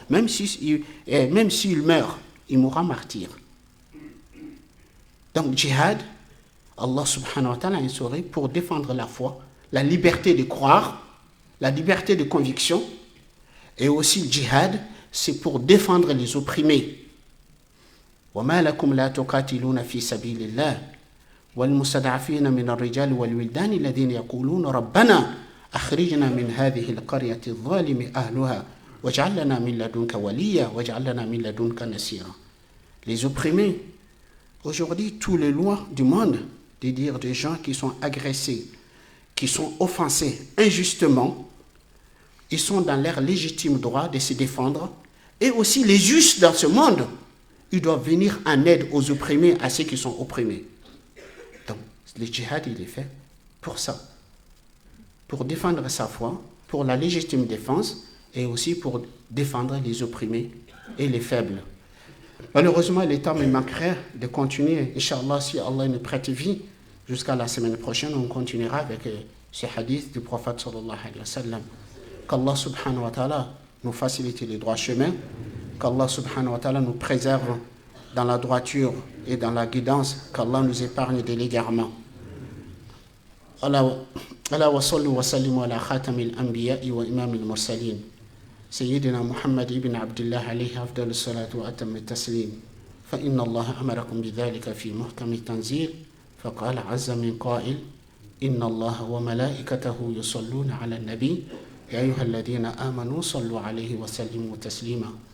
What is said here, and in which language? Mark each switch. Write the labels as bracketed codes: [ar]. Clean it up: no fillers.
[fr] Même s'il meurt, il mourra martyr. Donc, djihad, Allah [ar] subhanahu wa ta'ala [fr] a instauré pour défendre la foi, la liberté de croire, la liberté de conviction, et aussi le djihad, c'est pour défendre les opprimés. [ar] وما لكم لا تقاتلون في سبيل الله والمستضعفين من الرجال والولدان الذين يقولون ربنا أخرجنا من هذه القرية الظالم أهلها واجعل لنا من لدنك وليا واجعل لنا من لدنك نصيرا. [fr] Les opprimés, aujourd'hui, toutes les lois du monde, de dire des gens qui sont agressés, qui sont offensés injustement, ils sont dans leur légitime droit de se défendre, et aussi les justes dans ce monde, ils doivent venir en aide aux opprimés, à ceux qui sont opprimés. Donc, le djihad, il est fait pour ça. Pour défendre sa foi, pour la légitime défense, et aussi pour défendre les opprimés et les faibles. Malheureusement, le temps me manquerait de continuer. Inch'Allah, si Allah nous prête vie, jusqu'à la semaine prochaine, on continuera avec ce hadith du prophète [ar] sallallahu alayhi wa sallam. [fr] Qu'Allah [ar] subhanahu wa ta'ala [fr] nous facilite les droits chemins, qu'Allah subhanahu wa ta'ala nous préserve dans la droiture et dans la guidance, qu'Allah nous épargne de l'égarement. [ar] Allah wa sallu wa sallimu ala khatamil anbiya'i wa imamil mursalin سيدنا محمد بن عبد الله عليه أفضل الصلاة وأتم التسليم فإن الله أمركم بذلك في محكم التنزيل فقال عز من قائل إن الله وملائكته يصلون على النبي يا أيها الذين آمنوا صلوا عليه وسلموا تسليما